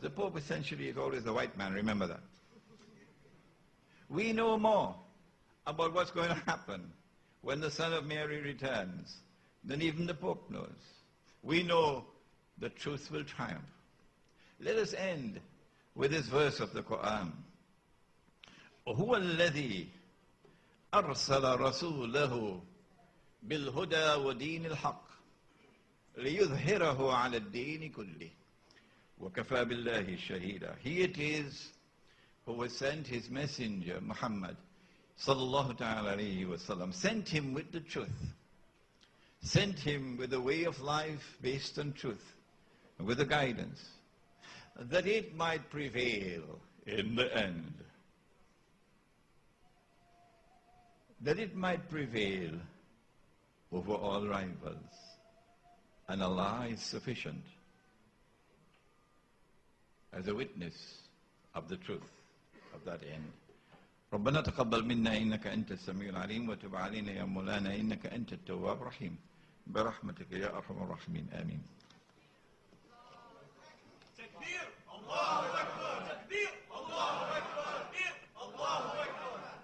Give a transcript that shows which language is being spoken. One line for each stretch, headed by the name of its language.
English: The Pope essentially is always the white man, remember that. We know more about what's going to happen when the Son of Mary returns than even the Pope knows. We know the truth will triumph. Let us end with this verse of the Quran.
Arabic: هو الذي أرسل رسوله بالهدى ودين الحق ليظهره على الدين كله وكفى بالله شهيدا.
English: He it is who has sent his messenger Muhammad
Arabic: sallallahu ta'ala alayhi wa sallam,
English: sent him with the truth, sent him with a way of life based on truth, with the guidance, that it might prevail in the end. That it might prevail over all rivals. And Allah is sufficient as a witness of the truth of that end.
Arabic: ربنا تقبل منا إنك أنت السميع العليم وتب علينا يا مولانا إنك أنت التواب الرحيم برحمتك يا أرحم الراحمين آمين. تكبير الله أكبر تكبير الله أكبر تكبير الله أكبر.